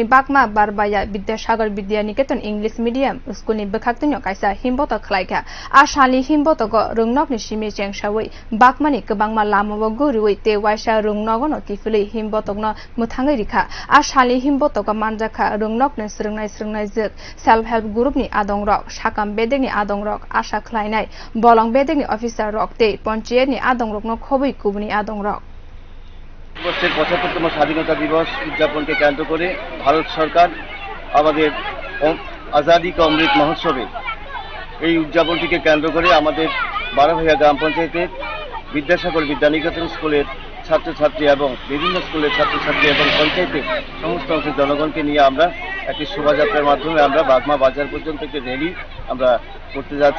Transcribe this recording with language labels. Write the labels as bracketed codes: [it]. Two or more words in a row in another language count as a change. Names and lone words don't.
[trp] बागमा बारबाया विद्यासागर विद्यानिकेतन [en] English medium [trp] स्कूलनि बखाक्तिनो कायसा हिमबत खलायखा आ सालनि हिमबतक रुंनकनि सिमि जेंसावै बागमानि गोबांमा लामाव गुरुयै ते वाइसा रुंनगनो तिफुलै हिमबतकनो मुथाङै रिखा आ सालनि हिमबतक मानजाखा रुंनकनो स्रोंनाय जोक [en] self help [trp] ग्रुपनि आदंरक साकाम बेदेगनि आदंरक आशा खलायनाय बलं बेदेगनि अफिसार रक ते पञ्चायतनि आदंरक খবই কুবনি আদংরক [bn] ভারতবর্ষের ৭৫তম স্বাধীনতা দিবস উদযাপনকে কেন্দ্র করে ভারত সরকার আমাদের আজাদি কা অমৃত মহোৎসবে এই উদযাপনটিকে কেন্দ্র করে আমাদের বারোভাইয়া গ্রাম পঞ্চায়েতের বিদ্যাসাগর বিদ্যানিকেতন স্কুলের ছাত্রছাত্রী এবং বিভিন্ন স্কুলের ছাত্রছাত্রী এবং পঞ্চায়েতের সমস্ত অংশের জনগণকে নিয়ে আমরা একটি শোভাযাত্রার মাধ্যমে আমরা বাগমা বাজার পর্যন্ত একটি র্যালি আমরা করতে যাচ্ছি।